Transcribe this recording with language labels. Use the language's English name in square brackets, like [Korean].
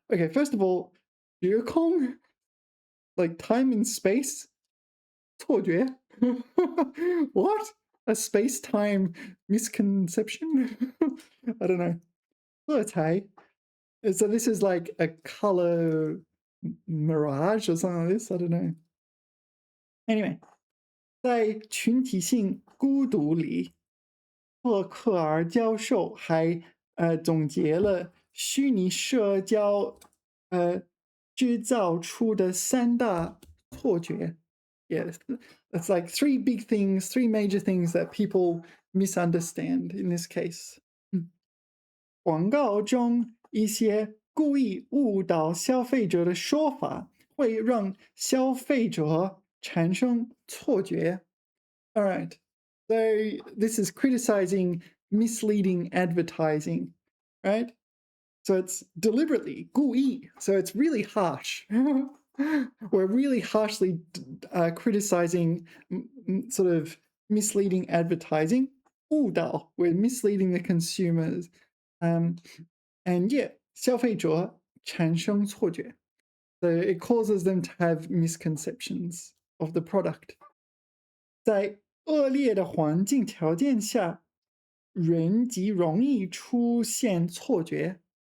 [English] Okay, first of all, 时空, like time and space. 错觉?What? A space-time misconception? I don't know. 色彩. So this is like a color mirage or something like this. I don't know. [Chinese] Anyway, 在群体性孤独里，赫克尔教授还总结了虚拟社交制造出的3大错觉。 [English] Yes, it's like 3 big things, 3 major things that people misunderstand in this case. [Chinese] 广告中一些故意误导消费者的说法，会让消费者产生错觉。 [English] All right. So this is criticizing misleading advertising, right? So it's deliberately, 故意. So it's really harsh. We're really harshly criticizing sort of misleading advertising. 误导, we're misleading the consumers. And yeah, [Chinese] 消费者产生错觉. [English] So it causes them to have misconceptions of the product. [Chinese] 在恶劣的环境条件下，人极容易出现错觉。